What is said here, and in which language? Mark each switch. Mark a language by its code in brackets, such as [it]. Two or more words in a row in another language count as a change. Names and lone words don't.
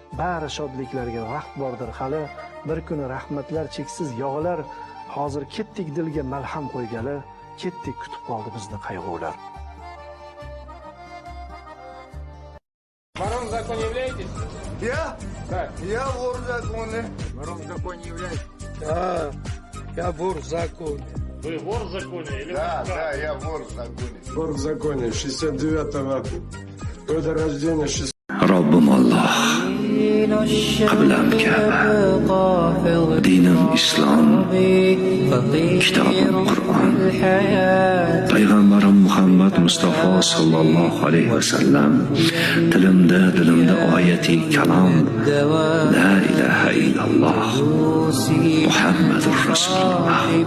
[uz] bari shodliklarga vaqt bordir hali. Bir kuni rahmatlar cheksiz yog'ilar. Hozir ketdik dilga malham qo'ygali, ketdik kutib qoldi bizni qayg'ular. [ru] Вором в законе являетесь? Я? Так. Я вор в законе. Вором в законе являетесь? Да, я вор в законе. Вы вор в законе или Да, вы? да, я вор в законе. Вор в законе, 69-го года рождения, 60. [uz] Robbim Alloh, qiblam Ka'ba, dinim Islom, kitobim Qur'on, payg'ambarim Muhammad Mustafa [ar] صلى الله عليه وسلم, [uz] dilimda oyati kalom, [ar] لا إله إلا الله، محمد رسول الله.